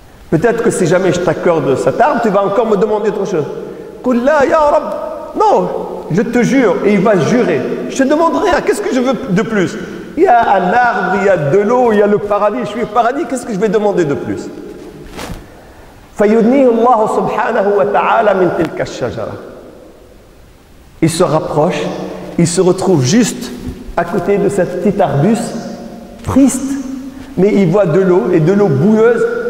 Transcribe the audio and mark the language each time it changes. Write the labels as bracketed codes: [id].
[fr] Peut-être que si jamais je t'accorde cet arbre, tu vas encore me demander autre chose. [ar] Qul la ya Rab. [fr] Non, je te jure, et il va jurer. Je te demande rien, qu'est-ce que je veux de plus? Il y a un arbre, il y a de l'eau, il y a le paradis, je suis au paradis, qu'est-ce que je vais demander de plus? [ar] فيدنيه الله سبحانه وتعالى من تلك الشجرة. [fr] Il se rapproche, il se retrouve juste à côté de cette petite arbuste, triste, mais il voit de l'eau, et de l'eau boueuse.